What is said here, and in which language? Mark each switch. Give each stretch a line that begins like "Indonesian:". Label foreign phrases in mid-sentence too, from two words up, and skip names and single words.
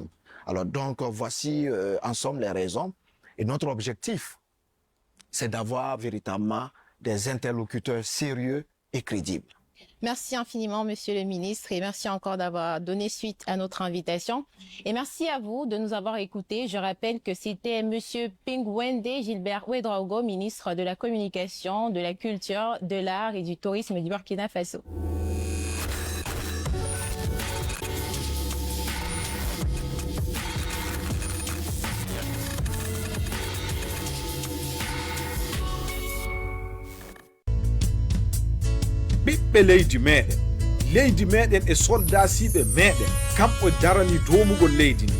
French: Alors donc, voici en somme les raisons. Et notre objectif, c'est d'avoir véritablement des interlocuteurs sérieux et crédibles. Merci infiniment, Monsieur le ministre, et merci encore d'avoir donné suite à notre invitation. Et merci à vous de nous avoir écoutés. Je rappelle que c'était Monsieur Pingwende Gilbert Ouedraogo, ministre de la Communication, de la Culture, de l'Art et du Tourisme du Burkina Faso.
Fula: ɓiɓɓe leydi meɗen e soldasiɓe meɗen kamɓe darani domugol leydi ndi.